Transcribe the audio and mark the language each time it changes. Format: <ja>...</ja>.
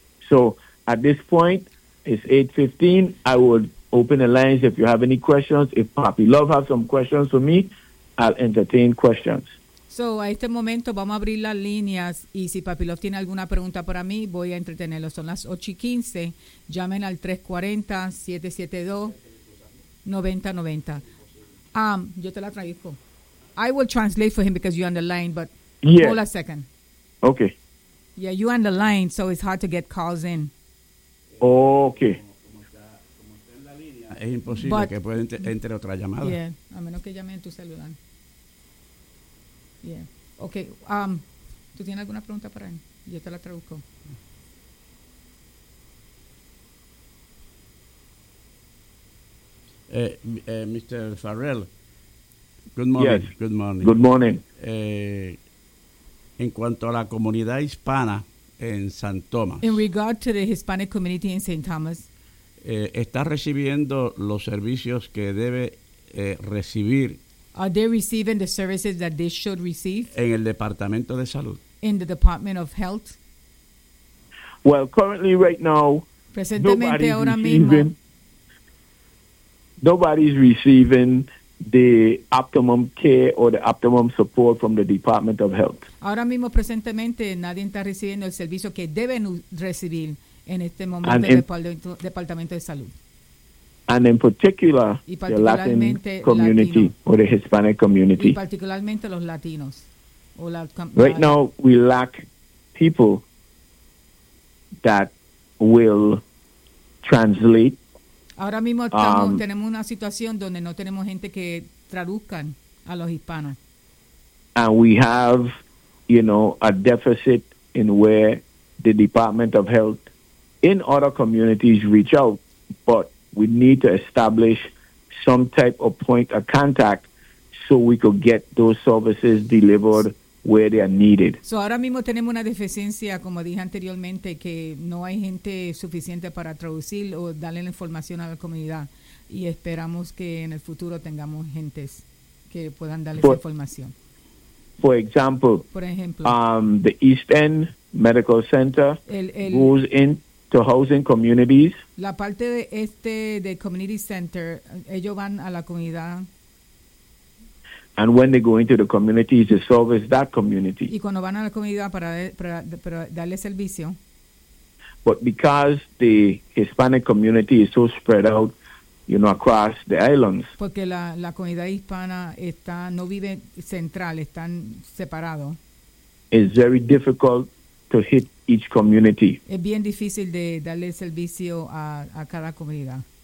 <en>So, at this point, it's 8:15. I will open the lines if you have any questions. If Poppy Love has some questions for me, I'll entertain questions.</en> <es>So, a este momento vamos a abrir las líneas y si Papi Love tiene alguna pregunta para mí, voy a entretenerlo. Son las 8:15. Llamen al 340-772-9090. Yo te la traigo.</es> <en>I will translate for him because you're on the line, but yes. Hold a second. Okay. Yeah, you're on the line, so it's hard to get calls in. Okay.</en> <es>es imposible que pueda entre otra llamada. Yeah, a menos que llame en tu celular. Yeah. Okay, ¿tú tienes alguna pregunta para él? Yo te la traduzco.</es> <en>Mr. Farrell, good morning. Yes. Good morning. Good morning.</en> <es>En cuanto a la comunidad hispana en San Tomás.</es> <en>In regard to the Hispanic community in St. Thomas.</en> <es>¿Está recibiendo los servicios que debe recibir?</es> <en>Are they receiving the services that they should receive?</en> <es>En el Departamento de Salud.</es> <en>In the Department of Health. Well, currently right now,</en> <es>presentemente ahora mismo.</es> <en>Nobody's receiving the optimum care or the optimum support from the Department of Health.</en> <es>Ahora mismo, presentemente, nadie está recibiendo el servicio que deben recibir en este momento en el Departamento de Salud.</es> <en>And in particular, the Latin community or the Hispanic community.</en> <es>Y particularmente los latinos.</es> <en>Right now, we lack people that will translate.</en> <es>Ahora mismo estamos, tenemos una situación donde no tenemos gente que traduzcan a los hispanos.</es> <en>And we have, you know, a deficit in where the Department of Health in other communities reach out, but we need to establish some type of point of contact so we could get those services delivered where they are needed.</en> <es>So ahora mismo tenemos una deficiencia, como dije anteriormente, que no hay gente suficiente para traducir o darle la información a la comunidad, y esperamos que en el futuro tengamos gentes que puedan darle esa información.</es> <en>For example, the East End Medical Center goes into housing communities.</en> <es>La parte de este de community center, ellos van a la comunidad.</es> <en>And when they go into the communities to service that community.</en> <es>Y cuando van a la comunidad para darle servicio.</es> <en>But because the Hispanic community is so spread out, you know, across the islands.</en> <es>Porque la comunidad hispana está, no vive central, están separados.</es> <en>It's very difficult to hit each community.</en> <es>Es bien difícil de darle servicio a cada comunidad.</es>